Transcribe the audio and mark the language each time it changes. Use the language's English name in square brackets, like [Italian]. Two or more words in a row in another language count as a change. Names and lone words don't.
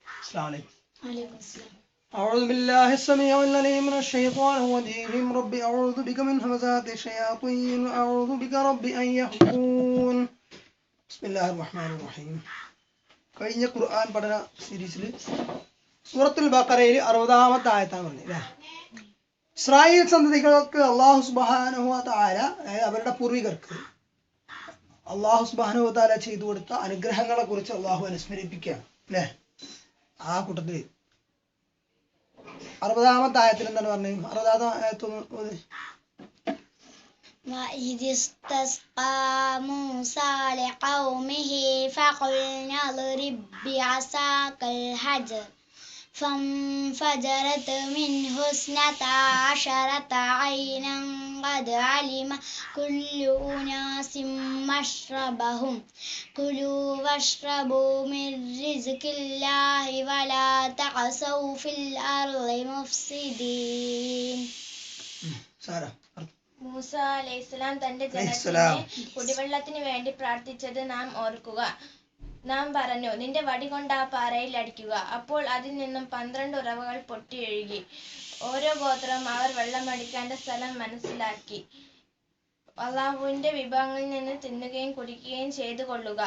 [Arabic] السلام عليكم. وعليكم السلام. أعوذ بالله السميع العليم من الشيطان الرجيم. رب أعوذ بك من همزات الشياطين وأعوذ بك رب أن يحضرون. بسم الله الرحمن الرحيم. [Malayalam] കഴിഞ്ഞ ഖുർആൻ പഠന സീരീസിൽ സൂറത്തുൽ ബഖറയിൽ 60-ാമത്തെ ആയത്താണ് പറഞ്ഞത്. ഇസ്രായേൽ സന്തതികൾക്ക് [Arabic] الله سبحانه وتعالى, [Malayalam] അതായത് അവരുടെ പൂർവികർക്ക് [Arabic] الله سبحانه وتعالى [Malayalam] ചെയ്തു കൊടുത്ത അനുഗ്രഹങ്ങളെ കുറിച്ച് അല്ലാഹു അനുസ്മരിപ്പിക്കുകയാണ് അല്ലേ. ആ കൂട്ടത്തിൽ 60-ാമത്തെ ആയത്തിൽ എന്താണ് പറഞ്ഞത്? 60-ാമത്തെ ആയത്ത് [Arabic] وإذ استسقى موسى لقومه فقلنا اضرب بعصاك الحجر فانفجرت منه 12 عينا قد علم كل أناس مشربهم كلوا واشربوا من رزق الله ولا تعثوا في الأرض مفسدين. [Malayalam] മൂസ അലൈഹിസ്സലാം തന്റെ ജനത്തിന് കുടിവെള്ളത്തിന് വേണ്ടി പ്രാർത്ഥിച്ചത് നാം ഓർക്കുക. നാം പറഞ്ഞു, നിന്റെ വടി കൊണ്ട് ആ പാറയിൽ അടിക്കുക. അപ്പോൾ അതിൽ നിന്നും 12 ഉറവകൾ പൊട്ടിയൊഴുകി. ഓരോ ഗോത്രവും അവർ വെള്ളമടിക്കേണ്ട സ്ഥലം മനസ്സിലാക്കി അള്ളാഹുവിന്റെ വിഭവങ്ങളിൽ നിന്ന് തിന്നുകയും കുടിക്കുകയും ചെയ്തു കൊള്ളുക.